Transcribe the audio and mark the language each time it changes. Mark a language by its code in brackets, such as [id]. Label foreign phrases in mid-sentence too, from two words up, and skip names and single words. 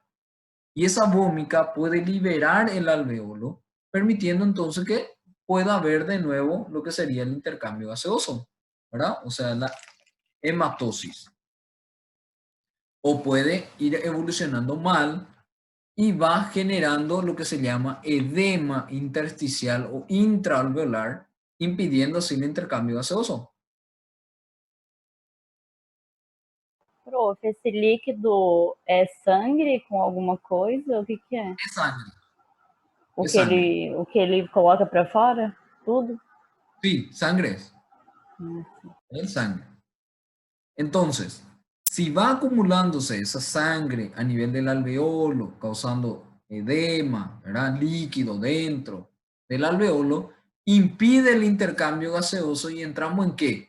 [es] Y esa vómica puede liberar el alveolo, permitiendo entonces que pueda haber de nuevo lo que sería el intercambio gaseoso, ¿verdad? O sea, la hematosis. O puede ir evolucionando mal y va generando lo que se llama edema intersticial o intraalveolar, impidiendo así el intercambio gaseoso. [pt] Prof, esse líquido é sangue com alguma coisa? O que que é? [es] Es sangre. [pt] O [es] Es que sangre. [pt] ele coloca para fora? Tudo? [es] Sí, sangre es sangre. Entonces, si va acumulándose esa sangre a nivel del alveolo, causando edema, ¿verdad? Líquido dentro del alveolo, impide el intercambio gaseoso y entramos en ¿qué?